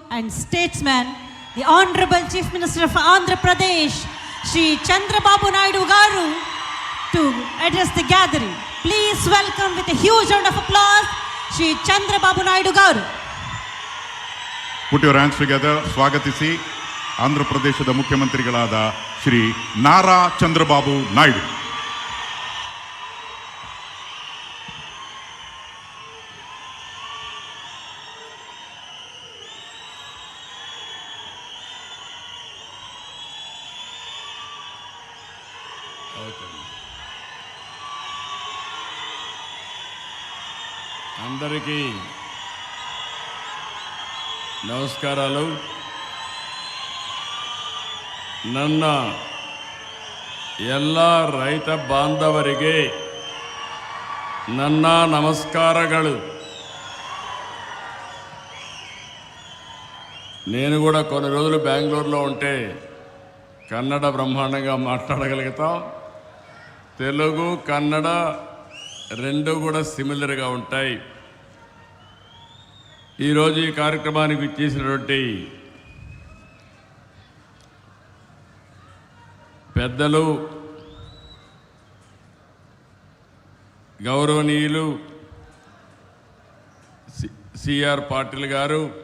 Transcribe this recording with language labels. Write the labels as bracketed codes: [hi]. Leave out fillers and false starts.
[en] and statesman, the Honorable Chief Minister of Andhra Pradesh, Shri Chandrababu Naidu Garu, to address the gathering. Please welcome with a huge round of applause, Shri Chandrababu Naidu Garu. Put your hands together. [kn] ಸ್ವಾಗತಿಸಿ ಆಂಧ್ರ ಪ್ರದೇಶದ ಮುಖ್ಯಮಂತ್ರಿಗಳಾದ ಶ್ರೀ ನಾರಾ ಚಂದ್ರಬಾಬು ನಾಯ್ಡು. [te] అందరికీ నమస్కారాలు. [kn] ನನ್ನ ಎಲ್ಲ ರೈತ ಬಾಂಧವರಿಗೆ ನನ್ನ ನಮಸ್ಕಾರಗಳು. [te] నేను కూడా కొన్ని రోజులు బెంగళూరులో ఉంటే కన్నడ బ్రహ్మాండంగా మాట్లాడగలుగుతాం. తెలుగు కన్నడ రెండు కూడా సిమిలర్గా ఉంటాయి. ఈరోజు ఈ కార్యక్రమానికి ఇచ్చేసినటువంటి పెద్దలు, గౌరవనీయులు సిఆర్ పాటిల్ గారు,